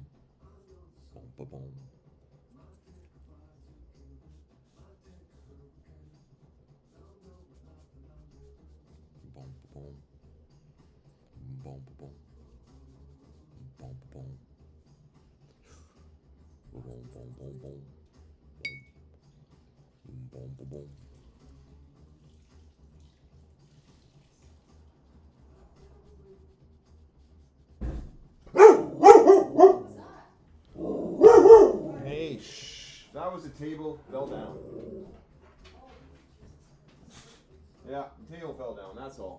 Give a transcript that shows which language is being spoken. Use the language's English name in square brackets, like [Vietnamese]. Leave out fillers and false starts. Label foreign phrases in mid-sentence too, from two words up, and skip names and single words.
[English] Boom, ba-boom. Boom, ba-boom. Boom, ba-boom. Boom, ba-boom. Boom, boom, boom, boom. Boom, ba-boom. Hey, shh. That was the table, fell down. Yeah, the table fell down, that's all.